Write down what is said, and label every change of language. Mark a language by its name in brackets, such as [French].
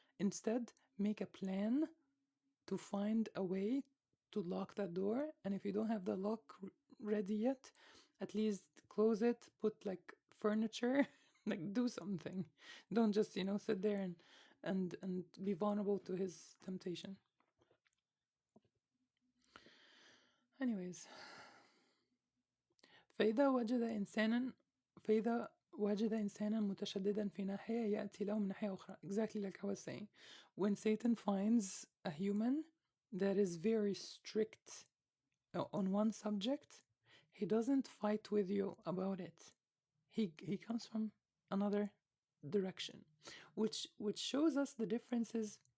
[English] Instead, make a plan to find a way to lock that door. And if you don't have the lock ready yet, at least close it, put like furniture, like do something. Don't just, sit there and be vulnerable to his temptation. [Arabic] Anyways, فإذا وجد إنسانا فإذا وجد إنسانا متشددا في ناحية يأتي له من ناحية أخرى. [English] Exactly like I was saying. When Satan finds a human that is very strict on one subject, he doesn't fight with you about it. He comes from another direction, which shows us the differences.